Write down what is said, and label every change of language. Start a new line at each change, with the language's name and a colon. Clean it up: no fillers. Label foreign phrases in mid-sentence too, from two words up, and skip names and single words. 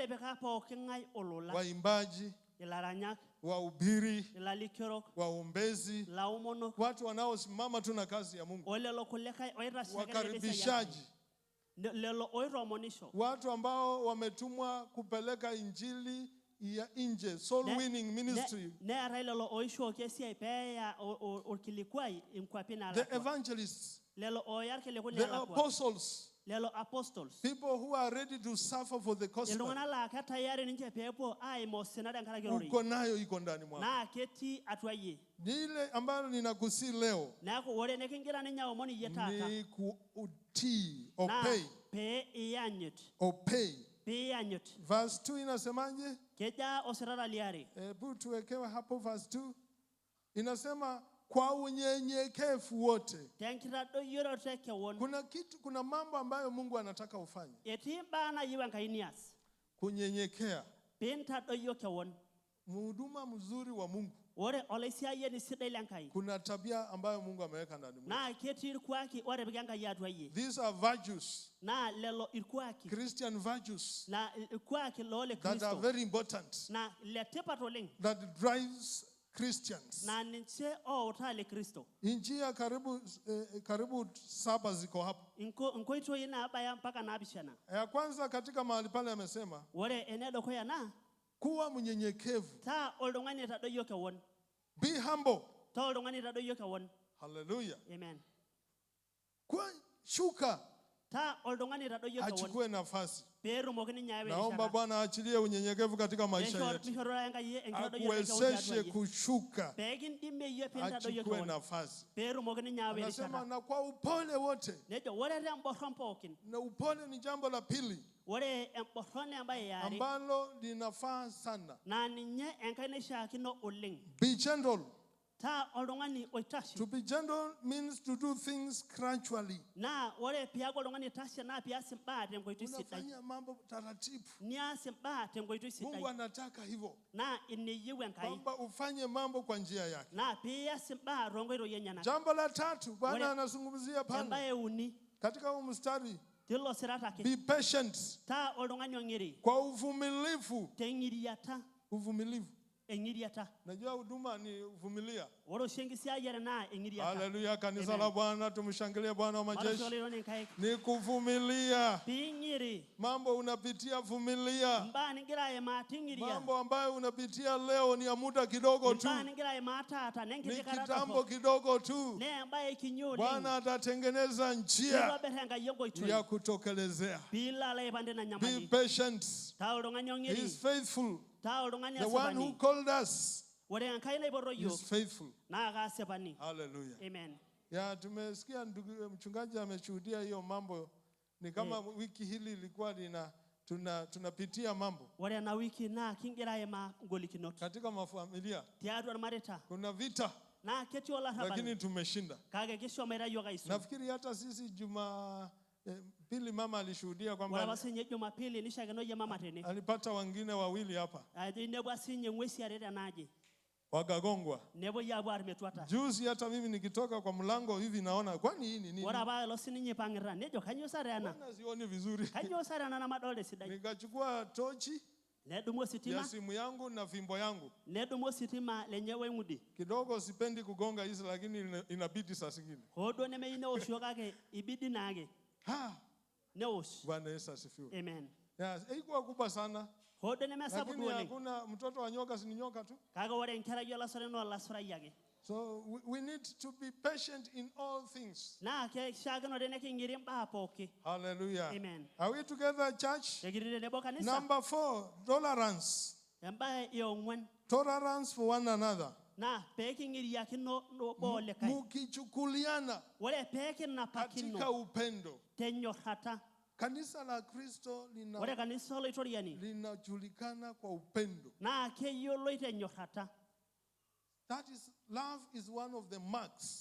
Swahili: Waimbaji, wahubiri, waombezi, watu wanaosimama tu na kazi ya Mungu, wakaribishaji, watu ambao wametumwa kupeleka injili ya nje,
English: soul winning ministry, the evangelists, the apostles, people who are ready to suffer for the gospel.
Swahili: Uko nayo iko ndani mwako. Ile ambayo ninakusi leo ni kutii,
English: obey.
Swahili: Obey. Verse 2 inasemaje? Tuwekewe hapo verse 2. Inasema kwa unyenyekevu wote. Kuna mambo ambayo Mungu anataka ufanye. Kunyenyekea. Mhuduma mzuri wa Mungu. Kuna tabia ambayo Mungu ameweka ndani mwako.
English: These are virtues. Christian virtues. That are very important. That drives Christians.
Swahili: Injia karibu 7 ziko hapo. Ya kwanza katika mahali pale amesema kuwa mnyenyekevu.
English: Be humble. Hallelujah. Amen.
Swahili: Kwa shuka.
Masai: ta oltung'ani itadoyio kewon
Swahili: achukue nafasi.
Masai: peetumoki ninye ayawa
Swahili: Naomba
Masai: erishata
Swahili: Bwana aachilie unyenyekevu katika maisha yetu,
Masai: mishoro Enkai enkitadoyio kewon
Swahili: akuwezeshe
Masai: tiatua yie
Swahili: kushuka,
Masai: peekindimie yie piintadoyio
Swahili: achukue
Masai: kewon
Swahili: nafasi.
Masai: peetumoki ninye ayawa
Swahili: Anasema
Masai: erishata
Swahili: na kwa upole wote,
Masai: nejo ore temborron pookin
Swahili: na upole ni jambo la pili
Masai: ore emborron embaye eare
Swahili: ambalo linafaa sana.
Masai: naa ninye Enkai naishaakino oleng
English: Be gentle.
Masai: taa oltung'ani oitashi
English: To be gentle means to do things gradually.
Masai: naa ore piaku oltung'ani oitashe naa pias imbaa tenkoitoi sidai
Swahili: Unafanya mambo taratibu.
Masai: nias imbaa tenkoitoi
Swahili: Mungu
Masai: sidai
Swahili: anataka hivyo,
Masai: naa ineyieu Enkai
Swahili: kwamba ufanye mambo kwa njia yake.
Masai: naa pias imbaa toonkoitoi enyenak
Swahili: Jambo la tatu Bwana
Masai: Ore-
Swahili: anazungumzia pale
Masai: embaye uni
Swahili: katika huu mstari,
Masai: tilo sirat ake
English: be patient,
Masai: taa oltung'ani ong'iri
Swahili: kwa uvumilivu.
Masai: teng'iriata
Swahili: Uvumilivu.
Masai: eng'iriata
Swahili: Najua huduma ni uvumilia.
Masai: ore oshi enkisiayiare naa eng'iriata
Swahili: Haleluya, kanisa Amen. la Bwana, tumshangilie Bwana wa majeshi.
Masai: marasholironi nkaik
Swahili: Ni kuvumilia
Masai: piing'iri
Swahili: mambo unapitia, vumilia.
Masai: mbaa nigira aimaa ting'iria
Swahili: Mambo ambayo unapitia leo ni ya muda kidogo tu,
Masai: mbaa nigira aimaa taata
Swahili: ni
Masai: nenkiti kata
Swahili: kitambo
Masai: dorrop
Swahili: kidogo tu.
Masai: nee embaye kinyi oleng
Swahili: Bwana atatengeneza njia
Masai: nitobir Enkai enkoitoi
Swahili: ya kutokelezea.
Masai: piilo alo aipande ina
English: Be
Masai: nyamali
English: patient.
Masai: taa oltung'ani
English: He
Masai: ong'iri
English: is faithful.
Masai: taa oltung'ani
English: The one who
Masai: asipani
English: called us
Masai: ore Enkai naipoto
English: is
Masai: yiok
English: faithful.
Masai: naa kaasipani
English: Hallelujah.
Masai: amen
Swahili: Ya, tumesikia ndugu mchungaji ameshuhudia hiyo mambo. Ni kama wiki hili ilikuwa tunapitia mambo
Masai: ore ena wiki naa kingira aimaa ngolikinot
Swahili: katika mafamilia.
Masai: tiatua irmareita
Swahili: Kuna vita
Masai: naa ketii olarrabal
Swahili: lakini tumeshinda.
Masai: kake kishomoita yiok aisul
Swahili: Nafikiri hata sisi pili mama alishuhudia
Masai: ore apa
Swahili: kwamba
Masai: sinye Jumapili nishakeno yie mama tene
Swahili: alipata wengine wawili hapa
Masai: ajo inepua sinye ng'uesi are tenaaji
Swahili: wakagongwa.
Masai: nepuoi apuo aar metuata
Swahili: Juzi hata mimi nikitoka kwa mlango hivi naona kwani hii ni nini?
Masai: ore apa elo sininye ipang'ita nejo kanyioo sare ena
Swahili: Mbona sioni vizuri?
Masai: kanyioo sare ena namadolta esidai
Swahili: Nikachukua tochi
Masai: nedumu
Swahili: ya
Masai: ositima
Swahili: simu yangu na fimbo yangu.
Masai: nedumu ositima lenye weng'udi
Swahili: Kidogo sipendi kugonga hizi lakini inabidi saa zingine.
Masai: hoo duo nemeyieu neoshio kake ibidi naake Ha, neosh
Swahili: Bwana Yesu asifiwe.
Masai: amen
Swahili: Yes, haikuwa kubwa sana.
Masai: hoo duo nemesapuk
Swahili: Lakini
Masai: duo oleng
Swahili: hakuna mtoto wa nyoka si ni nyoka tu.
Masai: kake ore enkerai olasore naa olasurai ake
English: So we need to be patient in all things.
Masai: naa keishiakinore neking'iri imbaa pooki
English: Hallelujah. Amen. Are we together, church?
Masai: tekiti tenebo kanisa
English: Number 4, tolerance.
Masai: embaye eong'uan
English: Tolerance for one another.
Masai: naa peeking'iriakino obo olikae
Swahili: Mukichukuliana
Masai: ore peekinapakino
Swahili: katika upendo.
Masai: tenyorrata
Swahili: Kanisa la Kristo
Masai: ore kanisa oloitoriani
Swahili: linajulikana kwa upendo.
Masai: naa keyioloi tenyorrata
English: Love is one of the marks